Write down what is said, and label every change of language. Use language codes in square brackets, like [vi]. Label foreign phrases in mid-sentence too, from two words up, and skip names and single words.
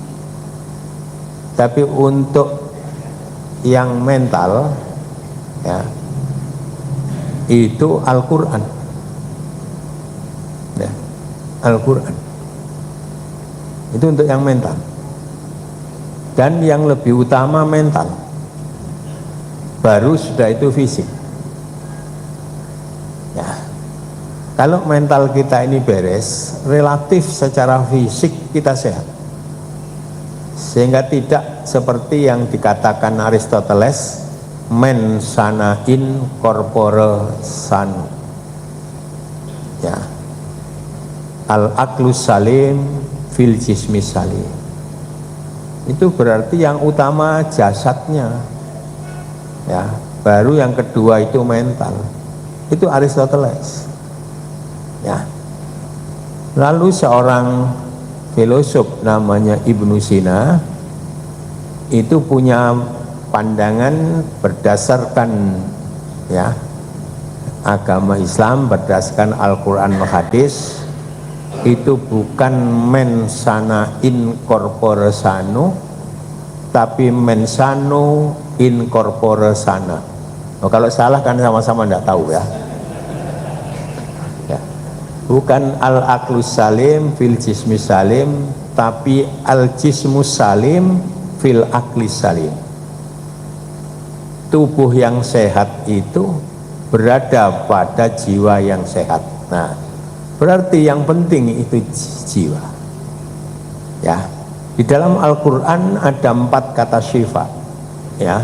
[id] tapi untuk yang mental, ya, itu Al-Quran, ya, Al-Quran itu untuk yang mental, dan yang lebih utama mental, baru sudah itu fisik, ya. Kalau mental kita ini beres, relatif secara fisik kita sehat, sehingga tidak seperti yang dikatakan Aristoteles, [la] men sana in corpore sano, [ar] ya, العقل السليم في الجسم السليم. [id] Itu berarti yang utama jasadnya, ya, baru yang kedua itu mental. Itu Aristoteles, ya. Lalu seorang filosof namanya Ibnu Sina itu punya pandangan berdasarkan, ya, agama Islam, berdasarkan Al-Quran dan Hadis, itu bukan [la] men sana in corpore sano, [id] tapi [la] men sano in corpore sana. [id] Oh, kalau salah kan sama-sama tidak tahu, ya. Ya. [ar] Bukan العقل السليم في الجسم السليم, tapi الجسم السليم في العقل السليم. [id] Tubuh yang sehat itu berada pada jiwa yang sehat. Nah, berarti yang penting itu jiwa, ya. Di dalam Al-Quran ada 4 kata syifa, ya.